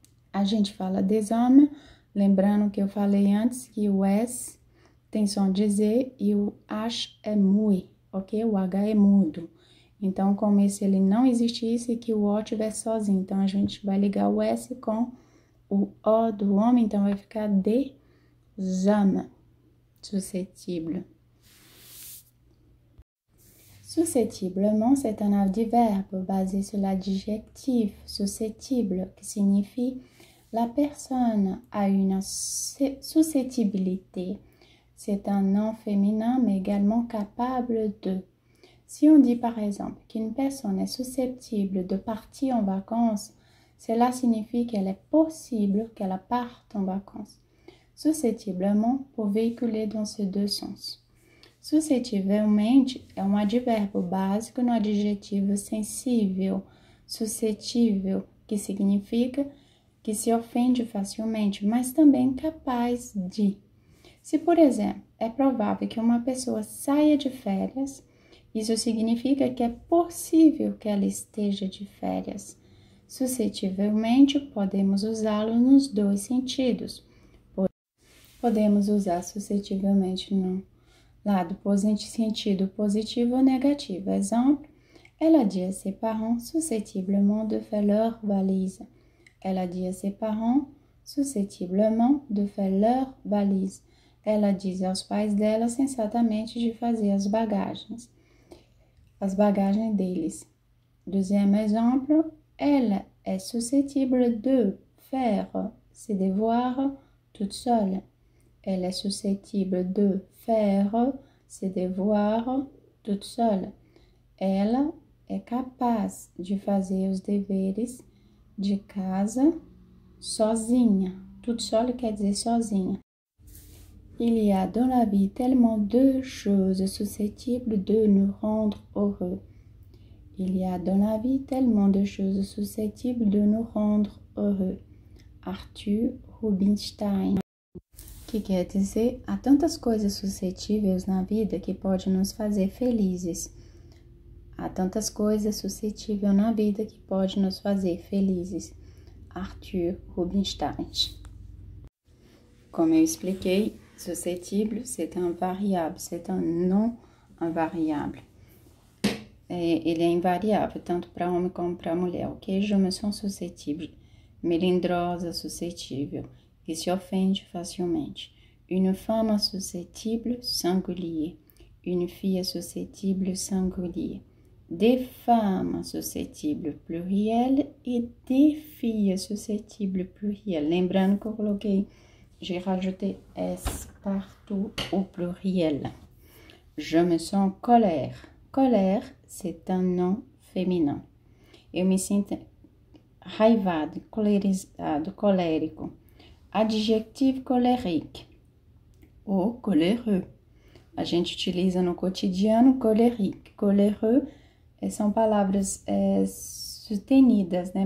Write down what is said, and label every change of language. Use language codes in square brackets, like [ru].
[pt] A gente fala des hommes, lembrando que eu falei antes que o S tem som de Z e o H é mui, ok? O H é mudo. Então, como se ele não existisse e que o O tivesse sozinho. Então, a gente vai ligar o S com o O do homem, então vai ficar [fr] des hommes susceptibles. Susceptiblement, c'est un adverbe basé sur l'adjectif susceptible, qui signifie la personne a une susceptibilité. C'est un nom féminin, mais également capable de. Si on dit par exemple qu'une personne est susceptible de partir en vacances, cela signifie qu'elle est possible qu'elle parte en vacances. Susceptiblement pour véhiculer dans ces deux sens. [pt] Suscetivelmente é um advérbio básico no adjetivo sensível, suscetível, que significa que se ofende facilmente, mas também capaz de. Se, por exemplo, é provável que uma pessoa saia de férias, isso significa que é possível que ela esteja de férias. Suscetivelmente, podemos usá-lo nos dois sentidos. Podemos usar suscetivelmente no lado sentido positivo ou negativo. [fr] Exemple, elle a dit à ses parents susceptiblement de faire leur valise. Elle a dit à ses parents susceptiblement de faire leur valise. [pt] Ela diz aos pais dela sensatamente de fazer as bagagens deles. [fr] Deuxième exemple, elle est susceptible de faire ses devoirs toute seule. Elle est susceptible de faire ses devoirs toute seule. [pt] Ela é capaz de fazer os deveres de casa sozinha. Toute seule quer dizer sozinha. [fr] Il y a dans la vie tellement de choses susceptibles de nous rendre heureux. Il y a dans la vie tellement de choses susceptibles de nous rendre heureux. Arthur Rubinstein. [pt] Que quer dizer, há tantas coisas suscetíveis na vida que podem nos fazer felizes. Há tantas coisas suscetíveis na vida que podem nos fazer felizes. Arthur Rubinstein. Como eu expliquei, [fr] suscetível, c'est un variable, c'est un nom invariable. [pt] Ele é invariável, tanto para homem como para mulher, ok? [fr] Je me sens [pt] suscetível. Melindrosa, suscetível, que se ofende facilmente. [fr] Une femme susceptible, singulier. Une fille susceptible, singulier. Des femmes susceptibles, pluriel. E des filles susceptibles, pluriel. [pt] Lembrando que eu coloquei, [fr] j'ai rajouté S partout au pluriel. Je me sens colère. Colère, c'est un nom féminin. [pt] Eu me sinto raivado, colerizado, colérico. Adjetivo colérique ou coléreux. A gente utiliza no cotidiano colérique. Coléreux são palavras sustenidas, né?